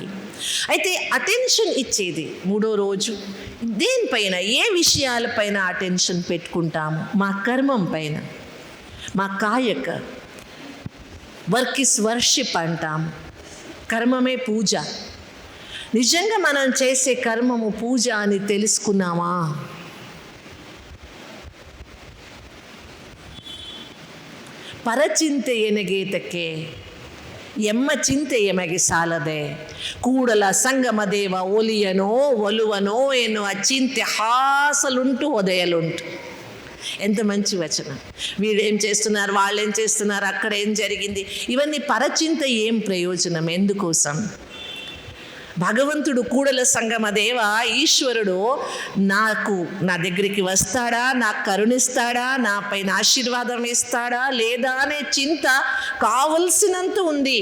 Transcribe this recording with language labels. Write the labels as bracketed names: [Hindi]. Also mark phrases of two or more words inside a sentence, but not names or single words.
[Telugu] అయితే అటెన్షన్ ఇచ్చేది మూడో రోజు దేనిపైన, ఏ విషయాలపైన అటెన్షన్ పెట్టుకుంటాము? మా కర్మం పైన, మా కాయక. [English] work is worship [Telugu] అంటాము. కర్మమే పూజ. నిజంగా మనం చేసే కర్మము పూజ అని తెలుసుకున్నామా? [Kannada] ಪರಚಿಂತೆ ಎನಗೇತಕ್ಕೆ ಎಮ್ಮ ಚಿಂತೆ ಎಮಗೆ ಸಾಲದೆ ಕೂಡಲ ಸಂಗಮ ದೇವ ಒಲಿಯನೋ ಒಲುವನೋ ಎನ್ನುವ ಚಿಂತೆ [Telugu] హాసలుంటూ ఉదయలుంటూ. ఎంత మంచి వచనం. వీళ్ళు ఏం చేస్తున్నారు, వాళ్ళు ఏం చేస్తున్నారు, అక్కడ ఏం జరిగింది, ఇవన్నీ పరచింత ఏం ప్రయోజనం? ఎందుకోసం? భగవంతుడు కూడల సంగమ దేవ ఈశ్వరుడు నా దగ్గరికి వస్తాడా, నాకు కరుణిస్తాడా, నా పైన ఆశీర్వాదం ఇస్తాడా లేదా అనే చింత కావలసినంత ఉంది.